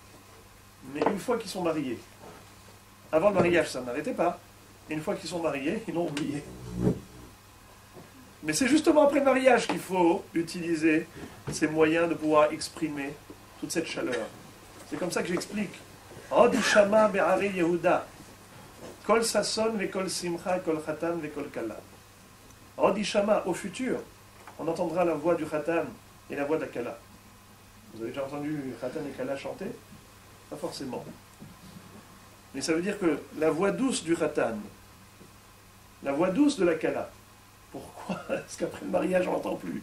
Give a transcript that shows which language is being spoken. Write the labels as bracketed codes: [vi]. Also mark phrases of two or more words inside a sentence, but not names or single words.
[fr] Mais une fois qu'ils sont mariés, avant le mariage, ça n'arrêtait pas. Et une fois qu'ils sont mariés, ils l'ont oublié. Mais c'est justement après le mariage qu'il faut utiliser ces moyens de pouvoir exprimer toute cette chaleur. C'est comme ça que j'explique. [he] עוד ישמע בערי יהודה, קול ששון וקול שמחה, קול חתן וקול כלה. עוד ישמע, [fr] au futur, on entendra la voix du khatan et la voix de la kala. Vous avez déjà entendu khatan et kala chanter? Pas forcément. Mais ça veut dire que la voix douce du khatan, la voix douce de la kala, pourquoi? Parce qu'après le mariage, on n'entend plus.